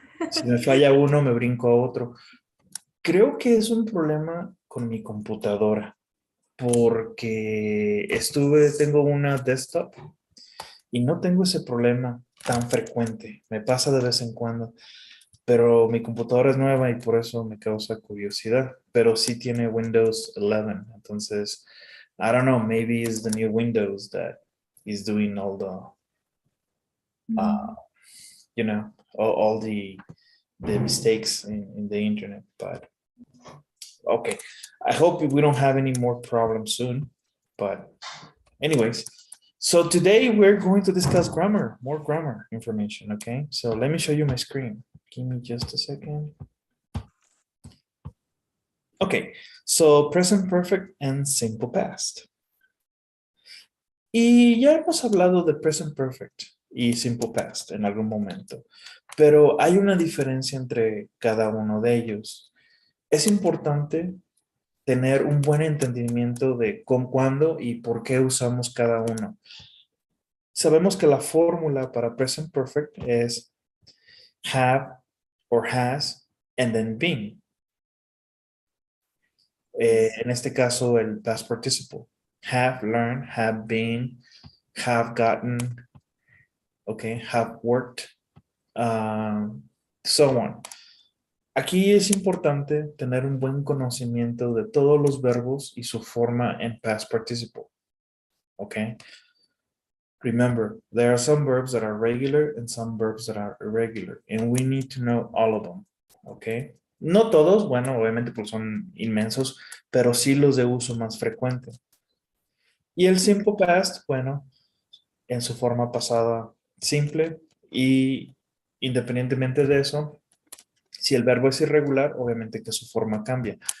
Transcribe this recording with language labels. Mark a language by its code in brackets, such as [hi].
[es] Si me falla uno, me brinco a otro. Creo que es un problema con mi computadora, porque tengo una desktop y no tengo ese problema tan frecuente. Me pasa de vez en cuando, pero mi computadora es nueva y por eso me causa curiosidad. Pero sí tiene Windows 11, entonces, [en] I don't know, maybe it's the new Windows that is doing all uh, Mm. all the mistakes in the internet. But okay, I hope we don't have any more problems soon. But anyways, so today we're going to discuss grammar, more grammar information, okay? So let me show you my screen. Give me just a second. Okay, so present perfect and simple past. [es] Y ya hemos hablado de present perfect y simple past en algún momento, pero hay una diferencia entre cada uno de ellos. Es importante tener un buen entendimiento de con cuándo y por qué usamos cada uno. Sabemos que la fórmula para present perfect es [en] have or has and then been. [es] En este caso, el past participle. [en] Have learned, have been, have gotten, okay, have worked, so on. [es] Aquí es importante tener un buen conocimiento de todos los verbos y su forma en past participle. [en] Okay. Remember, there are some verbs that are regular and some verbs that are irregular, and we need to know all of them. Okay. [es] No todos, bueno, obviamente pues son inmensos, pero sí los de uso más frecuente. Y el simple past, bueno, en su forma pasada simple y independientemente de eso, si el verbo es irregular, obviamente que su forma cambia.